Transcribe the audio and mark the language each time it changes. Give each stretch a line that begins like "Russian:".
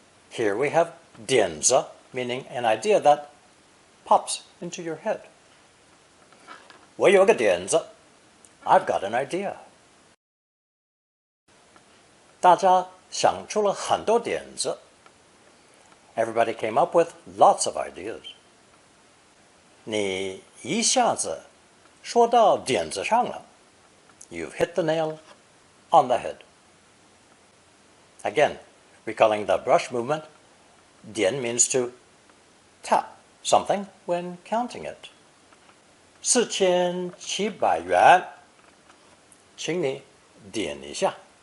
English: Here we have 点子, meaning an idea that pops into your head.
Chinese: 我有个点子,
English: I've got an idea.
Chinese: 大家想出了很多点子.
English: Everybody came up with lots of ideas.
Chinese: 你一下子说到点子上了.
English: You've hit the nail on the head. Again, recalling the brush movement, 点 means to tap something when counting it.
Chinese: 4700元, 请你点一下.